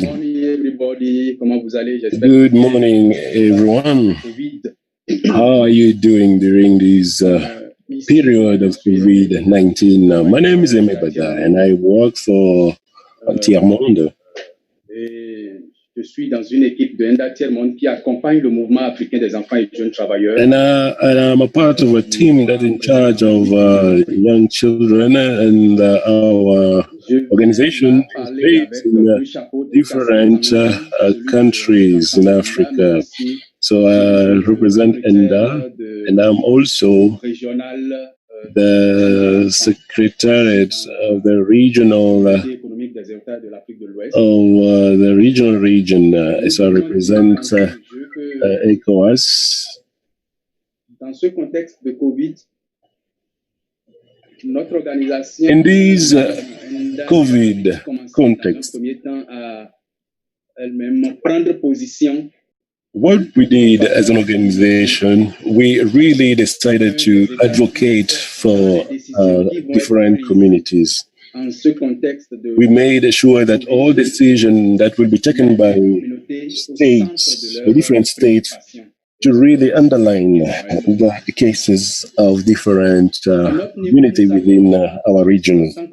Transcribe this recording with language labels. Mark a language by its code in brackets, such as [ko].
[en] Good morning, everybody. [fr] Comment vous allez? [en] Good morning, everyone. How are you doing during this period of COVID-19? My name is Aimé Bada, and I work for Tiers Monde. [fr] Je suis dans une équipe de NDA Tiers Monde qui accompagne le mouvement africain des enfants et jeunes travailleurs. [en] And I'm a part of a team that's in charge of young children, and our organization is based in different countries in Africa. So I represent NDA, and I'm also the Secretariat of the regional region. So I represent ECOWAS. [fr] Dans ce contexte de COVID, notre organisation [en] in this COVID context, [fr] dans un premier temps à elle-même prendre position [en] what we did as an organization, we really decided to advocate for different communities. We made sure that all decisions that will be taken by states, the different states, to really underline the cases of different communities within our region.